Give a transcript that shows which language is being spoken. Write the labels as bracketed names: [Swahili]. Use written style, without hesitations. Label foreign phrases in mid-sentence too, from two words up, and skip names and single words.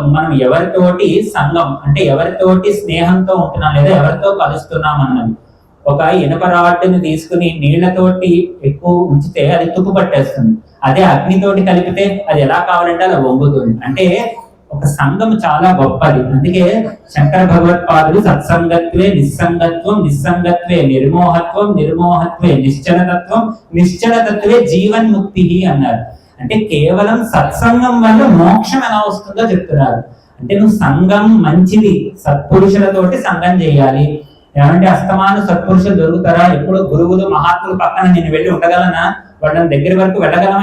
[Telugu] మనం ఎవరితోటి సంఘం అంటే ఎవరితోటి స్నేహంతో ఉంటున్నాం లేదా ఎవరితో కలుస్తున్నాం అన్నది. ఒక ఇనుప రాడ్డుని తీసుకుని నీళ్లతోటి ఎక్కువ ఉంచితే అది తుప్పు పట్టేస్తుంది, అదే అగ్నితోటి కలిపితే అది ఎలా కావాలంటే అలా వంగుతుంది. అంటే ఒక సంఘం చాలా గొప్పది. అందుకే శంకర భగవత్పాదులు [Sanskrit] సత్సంగత్వే నిస్సంగత్వం, నిస్సంగత్వే నిర్మోహత్వం, నిర్మోహత్వే నిశ్చలతత్వం, నిశ్చలతత్వే జీవన్ముక్తి [Telugu] అన్నారు. అంటే కేవలం సత్సంగం వల్ల మోక్షం ఎలా వస్తుందో చెప్తున్నారు. అంటే నువ్వు సంఘం మంచిది, సత్పురుషులతోటి సంఘం చేయాలి. ఏమంటే అస్తమాను సత్పురుషులు దొరుకుతారా? ఎప్పుడు గురువులు మహాత్ములు పక్కన నేను వెళ్ళి ఉండగలనా? వాళ్ళని దగ్గర వరకు వెళ్ళగలమా?